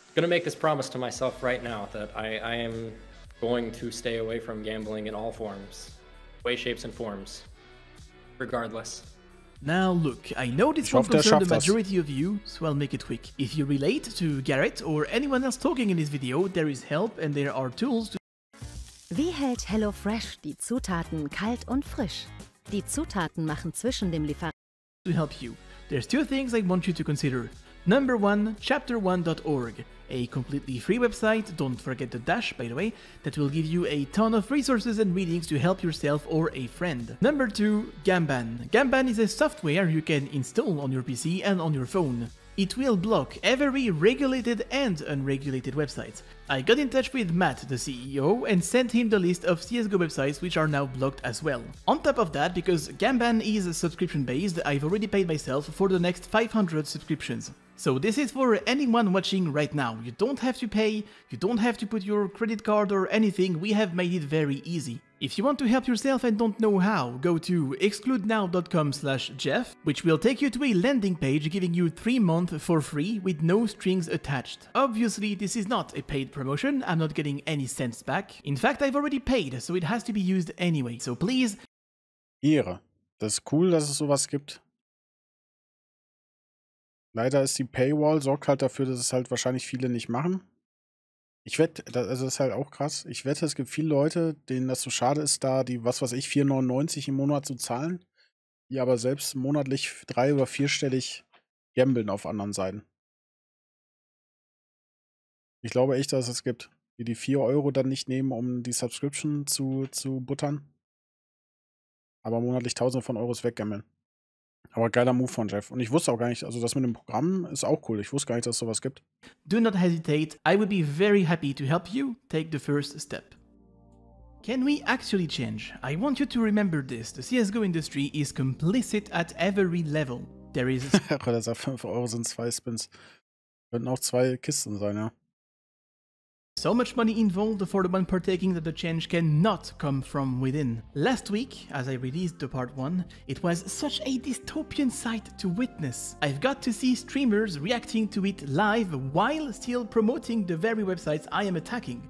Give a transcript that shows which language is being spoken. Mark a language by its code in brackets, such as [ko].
[en] I'm gonna make this promise to myself right now that I am going to stay away from gambling in all forms, way, shapes, and forms, regardless. Now look, I know this won't concern the majority of you, so I'll make it quick. If you relate to Garrett or anyone else talking in this video, there is help and there are tools to... [de] Wie hält HelloFresh die Zutaten kalt und frisch? Die Zutaten machen zwischen dem Lieferanten... [en] to help you. There's two things I want you to consider. Number one, chapter1.org, a completely free website, don't forget the dash by the way, that will give you a ton of resources and readings to help yourself or a friend. Number two, Gamban. Gamban is a software you can install on your PC and on your phone. It will block every regulated and unregulated website. I got in touch with Matt, the CEO, and sent him the list of CSGO websites which are now blocked as well. On top of that, because Gamban is subscription based, I've already paid myself for the next 500 subscriptions. So this is for anyone watching right now. You don't have to pay, you don't have to put your credit card or anything, we have made it very easy. If you want to help yourself and don't know how, go to excludenow.com/Jeff, which will take you to a landing page giving you 3 months for free with no strings attached. Obviously, this is not a paid promotion, I'm not getting any cents back. In fact, I've already paid, so it has to be used anyway. So please... [de] Ehre. Das ist cool, dass es sowas gibt. Leider ist die Paywall, sorgt halt dafür, dass es halt wahrscheinlich viele nicht machen. Ich wette, also das ist halt auch krass, ich wette, es gibt viele Leute, denen das so schade ist, da die, was weiß ich, 4,99 im Monat zu zahlen, die aber selbst monatlich 3- oder 4-stellig gambeln auf anderen Seiten. Ich glaube echt, dass es gibt, die 4 Euro dann nicht nehmen, um die Subscription zu buttern, aber monatlich Tausende von Euros weggammeln. Aber geiler Move von Jeff. Und ich wusste auch gar nicht, also das mit dem Programm ist auch cool. Ich wusste gar nicht, dass es sowas gibt. [en] Do not hesitate. I would be very happy to help you take the first step. Can we actually change? I want you to remember this. The CSGO industry is complicit at every level. There is... [de] Der sagt, 5 Euro sind 2 Spins. Könnten auch 2 Kisten sein, ja. [en] So much money involved for the one partaking that the change cannot come from within. Last week, as I released the part 1, it was such a dystopian sight to witness. I've got to see streamers reacting to it live while still promoting the very websites I am attacking.